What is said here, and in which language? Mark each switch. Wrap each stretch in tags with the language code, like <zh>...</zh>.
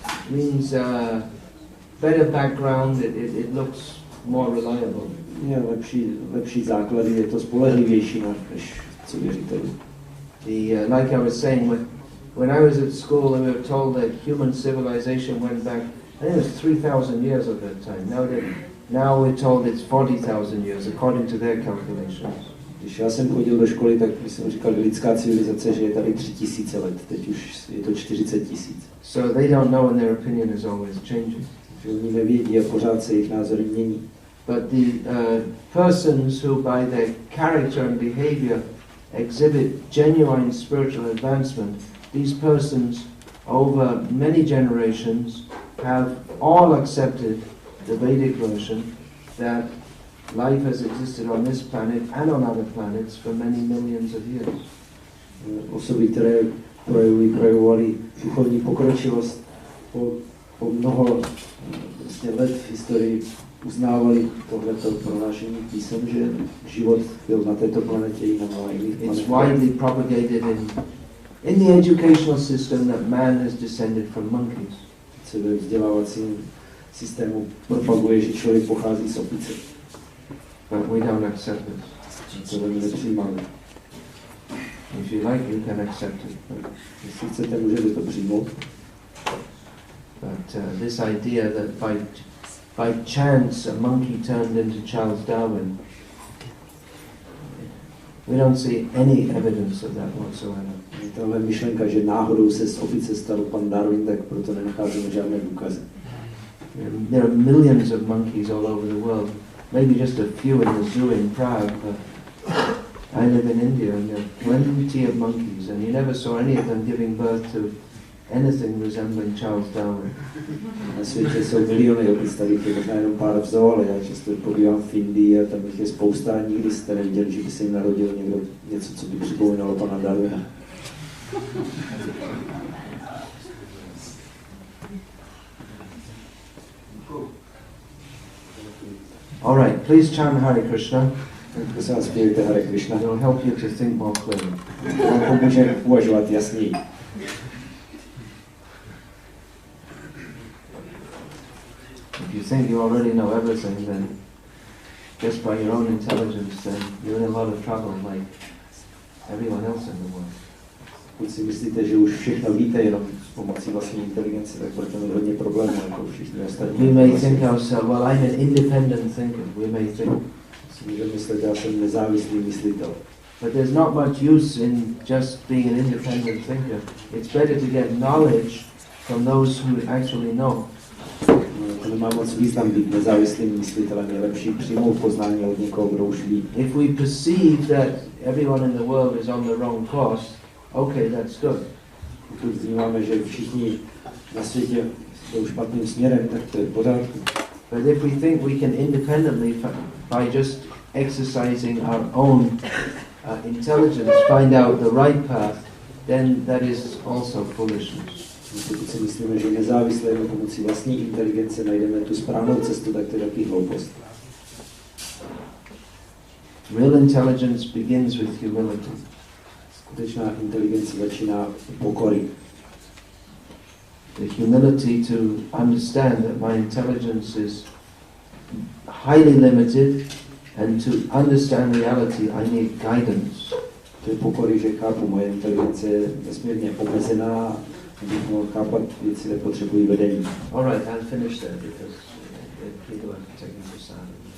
<en>means better background, it looks more reliable.</en> <cs>Je lepší základy, je to spolehlivější než co věříte.</cs> <en>Like I was saying, when I was at school, we were told that human civilization went back, I think it was 3,000 years at that time. Now we're told it's 40,000 years, according to their calculations.</en> <cs>Když já jsem chodil do školy, tak jsem říkal, lidská civilizace, že je tady 3,000 let, teď už je to 40 000.</cs> <en>So they don't know, and their opinion is always changing.</en> <cs>Že oni nevědí a pořád se jejich názory mění.</cs> <en>But the persons who by their character and behavior exhibit genuine spiritual advancement, these persons over many generations have all accepted the Vedic version that life has existed on this planet and on other planets for many millions of years.</en> <cs>Osoby, které projevovali duchovní pokročilost po mnoho let v historii, uznávali tohleto prohlášení písem, že život byl na této planetě i na jiných planetách.</cs> <en>It's widely propagated in the educational system that man has descended from monkeys.</en> <cs>Se ve vzdělávacím systému propaguje, že člověk pochází z opice.</cs> <en>But we don't accept it.</en> <cs>To my nepřijímáme.</cs> <en>If you like, you can accept it.</en> <cs>Jestli chcete, můžete to přijmout.</cs> <en>But this idea that by chance a monkey turned into Charles Darwin, we don't see any evidence of that whatsoever.</en> <cs>Tahle myšlenka, že náhodou se z opice stal pan Darwin, tak proto nenacházíme žádné důkazy.</cs> <en>There are millions of monkeys all over the world. Maybe just a few in the zoo in Prague, but I live in India and there are plenty of monkeys, and you never saw any of them giving birth to anything resembling Charles Darwin.</en> <cs>Na světě jsou miliony opic, tady je možná jenom pár v zoo, ale já často pobývám v Indii a tam jich je spousta a nikdy jste neviděli, že by se jim narodil někdo něco, co by připomínalo pana Darwina.</cs> <en>All right, please chant Hare Krishna.</en> <cs>Prosím vás, zpívejte Hare Krishna.</cs> <en>It will help you to think more clearly.</en> <cs>Vám pomůže uvažovat jasněji.</cs> <en>If you think you already know everything, then just by your own intelligence, then you're in a lot of trouble, like everyone else in the world.</en> <cs>Pokud si myslíte, že už všechno víte jenom s pomocí vlastní inteligence, tak budete mít hodně problémů, jako všichni ostatní.</cs> <en>We may think ourselves, well, I'm an independent thinker. We may think.</en> <cs>Si můžeme myslet, já jsem nezávislý myslitel.</cs> <en>But there's not much use in just being an independent thinker. It's better to get knowledge from those who actually know.</en> <cs>To nemá moc význam být nezávislým myslitelem, je lepší přijmout poznání od někoho, kdo už ví.</cs> <en>If we perceive that everyone in the world is on the wrong course, okay, that's good.</en> <cs>Pokud vnímáme, že všichni na světě jsou špatným směrem, tak to je v pořádku.</cs> <en>But if we think we can independently by just exercising our own intelligence, find out the right path, then that is also foolishness.</en> <cs>Pokud si myslíme, že nezávisle na pomocí vlastní inteligence najdeme tu správnou cestu, tak to je taky hloupost.</cs> <en>Real intelligence begins with humility.</en> <cs>Skutečná inteligence začíná pokory.</cs> <en>The humility to understand that my intelligence is highly limited and to understand reality I need guidance.</en> <cs>To je pokory, že chápu, moje inteligence je nesmírně omezená, abych mohl chápat věci, které potřebují vedení.</cs> <en>All right, I'll finish there because people are taking for sound.</en>